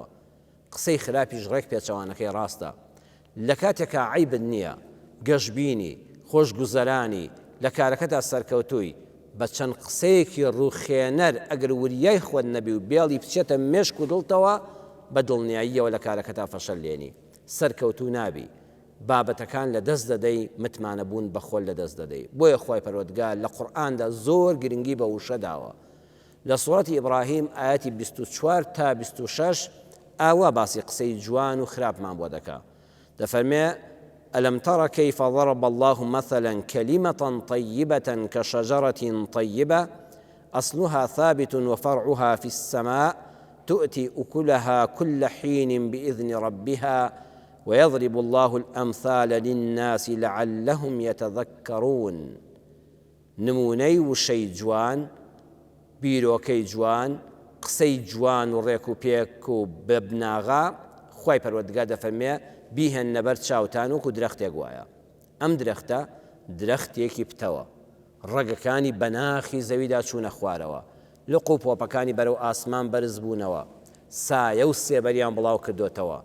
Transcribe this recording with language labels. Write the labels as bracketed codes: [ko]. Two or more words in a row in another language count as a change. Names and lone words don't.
[ckb] قسەی خراپیش ڕێک پێچەوانەکەی ڕاستە. لە کاتێکە عیبت نییە، گەشببینی، خۆشگوزەرانی، لە کارەکەدا سەرکەوتووی، بە چەند قسەیەکی ڕووخێنەر ئەگەر وریای خۆت نەبی و بێڵی بچێتە مێشک و دڵتەوە، بە دڵنیاییەوە لە کارەکەتا فەشەل لێنی، سەرکەوتوو نابی، بابەتەکان لە دەست دەدەی، متمانە بوون بە خۆل لە دەست دەدەی. بۆیە خۆی پەروەردگار لە قورئاندا زۆر گرنگی بە وشە داوە. لە سوورەتی ئیبراهیم ئایەتی 24 تا 26 ئاوا باسی قسەی جوان و خراپمان بۆ دەکا. دەفەرمێ: [ar] ألم تر كيف ضرب الله مثلا كلمة طيبة كشجرة طيبة أصلها ثابت وفرعها في السماء تؤتي أكلها كل حين بإذن ربها ويضرب الله الأمثال للناس لعلهم يتذكرون. [ckb] نمونەی وشەی جوان، بیرۆکەی جوان، قسەی جوان و ڕێک و پێک و بەبناغا، خۆی پەروەردگار دەفەرمێ بیهێنە بەر چاوتان وەکو درەختێک وایە. ئەم درەختە درەختێکی پتەوە، ڕەگەکانی بەناخی زەویدا چوونە خوارەوە، لق و پۆپەکانی بەرەو ئاسمان بەرز بوونەوە، سایە و سێبەریان بڵاو کردوتەوە.